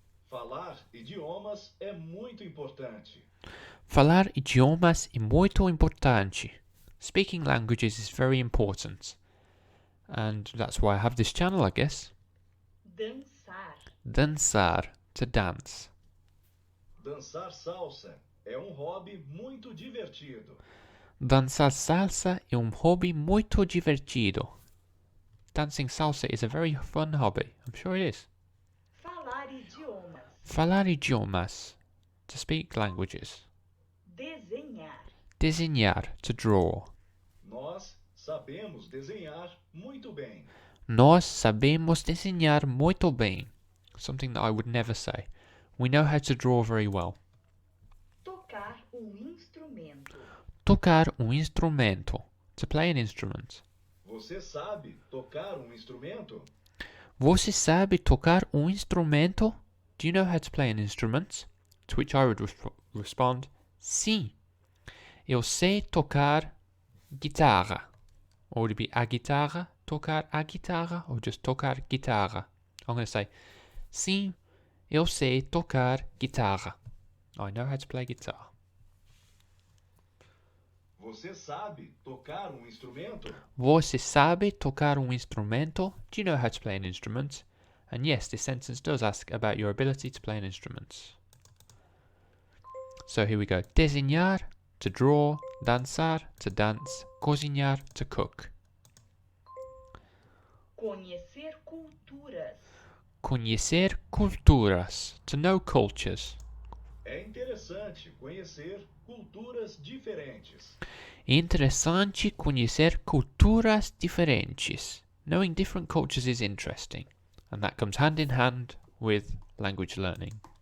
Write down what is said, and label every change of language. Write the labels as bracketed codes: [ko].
[pt] Falar idiomas é muito importante. Falar idiomas é muito importante. [en] Speaking languages is very important. And that's why I have this channel, I guess. [pt] Dançar. [en] Dançar. To dance. [pt] Dançar salsa é hobby muito divertido. Dançar salsa é hobby muito divertido. [en] Dancing salsa is a very fun hobby. I'm sure it is. [pt] Falar idiomas. Falar idiomas. [en] To speak languages. [pt] Desenhar. [en] Desenhar. To draw. [pt] Nós sabemos desenhar muito bem. Nós sabemos desenhar muito bem. [en] Something that I would never say. We know how to draw very well. [pt] Tocar instrumento. Tocar instrumento. [en] To play an instrument. [pt] Você sabe tocar instrumento? Você sabe tocar instrumento? [en] Do you know how to play an instrument? To which I would respond, sim. [pt] Eu sei tocar guitarra. [en] Or would it be [pt] a guitarra? Tocar a guitarra? [en] Or just [pt] tocar guitarra? [en] I'm going to say, [pt] sim, eu sei tocar guitarra. [en] I know how to play guitar. [pt] Você sabe tocar instrumento? Você sabe tocar instrumento? [en] Do you know how to play an instrument? And yes, this sentence does ask about your ability to play an instrument. So here we go. Desenhar, to draw. Dançar, to dance. Cozinhar, to cook. [pt] Conhecer culturas. Conhecer culturas, [en] to know cultures. [pt] É interessante conhecer culturas diferentes. Interessante conhecer culturas diferentes. [en] Knowing different cultures is interesting, and that comes hand in hand with language learning.